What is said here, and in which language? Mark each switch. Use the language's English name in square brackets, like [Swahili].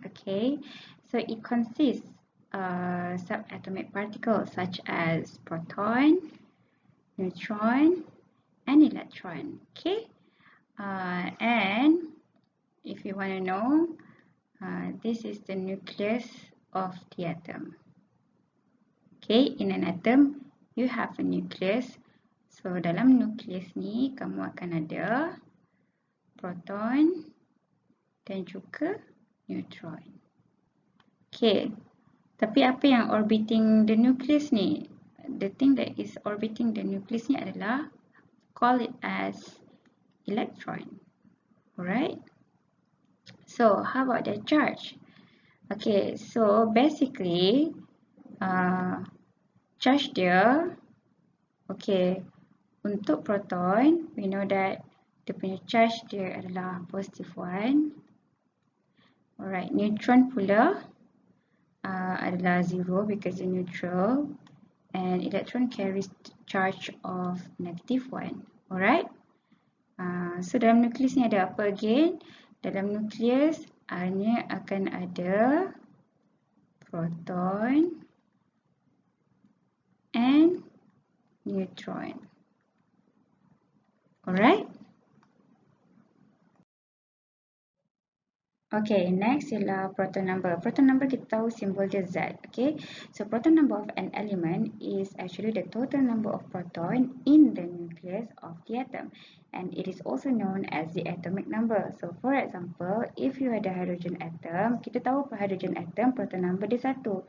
[English] Okay, so it consists subatomic particles such as proton, neutron, and electron. Okay, and if you want to know, this is the nucleus of the atom. Okay, in an atom, you have a nucleus. [Malay] So dalam nucleus ni, kamu akan ada proton dan juga neutron. Okay, tapi apa yang [English] orbiting the nucleus [Malay] ni? [English] The thing that is orbiting the nucleus [Malay] ni adalah, [English] call it as electron. Alright. So how about the charge? Okay, so basically charge dia, okay, untuk proton, we know that the [Malay] punya charge dia adalah [English] +1. Alright, neutron pula adalah 0 because it's neutral, and electron carries charge of -1. Alright. [Malay] So dalam nukleus ni ada apa again? Dalam nukleus hanya akan ada proton and neutron. [English] Alright. Okay, next ialah proton number. [Malay] Proton number kita tahu simbol dia Z. [English] Okay, so proton number of an element is actually the total number of proton in the nucleus of the atom, and it is also known as the atomic number. So for example, if you ada hydrogen atom, [Malay] kita tahu [English] hydrogen atom proton number dia 1.